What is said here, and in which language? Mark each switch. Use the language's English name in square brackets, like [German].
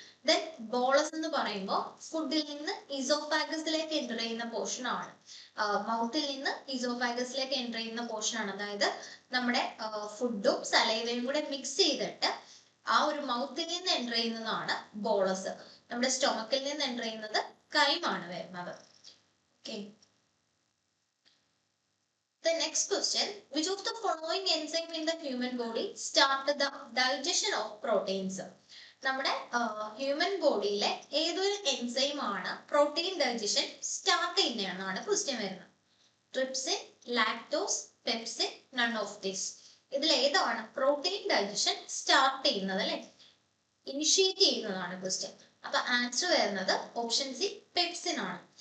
[Malayalam] Then bolus എന്ന് പറയുമ്പോൾ ഫുഡിൽ നിന്ന് ഈസോഫാഗസിലേക്ക് എൻ്റർ ചെയ്യുന്ന പോർഷൻ ആണ്, മൗത്തിൽ നിന്ന് ഈസോഫാഗസിലേക്ക് എൻ്റർ ചെയ്യുന്ന പോർഷൻ ആണ്. അതായത് നമ്മുടെ ഫുഡും സലൈവയും കൂടെ മിക്സ് ചെയ്തിട്ട് ആ ഒരു മൗത്തിൽ നിന്ന് എൻ്റർ ചെയ്യുന്നതാണ് ബോളസ്. നമ്മുടെ സ്റ്റൊമക്കിൽ നിന്ന് എൻ്റർ ചെയ്യുന്നത് കൈമാണ് വരുന്നത്. [English] Okay, the next question, which of the following enzyme in the human body start the digestion of proteins? [Malayalam] നമ്മുടെ ഹ്യൂമൻ ബോഡിയിലെ ഏതൊരു എൻസൈം ആണ് പ്രോട്ടീൻ ഡൈജഷൻ സ്റ്റാർട്ട് ചെയ്യുന്നതെന്നാണ് ക്വസ്റ്റ്യൻ വരുന്നത്. [English] Trypsin, lactose, pepsin, none of this. [Malayalam] ഇതിൽ ഏതാണ് protein digestion start ചെയ്യുന്നത് അല്ലെ? Initiate ചെയ്യുന്നതാണ് question. അപ്പൊ ആൻസർ വരുന്നത് ഓപ്ഷൻ സി, പെപ്സിൻ ആണ്.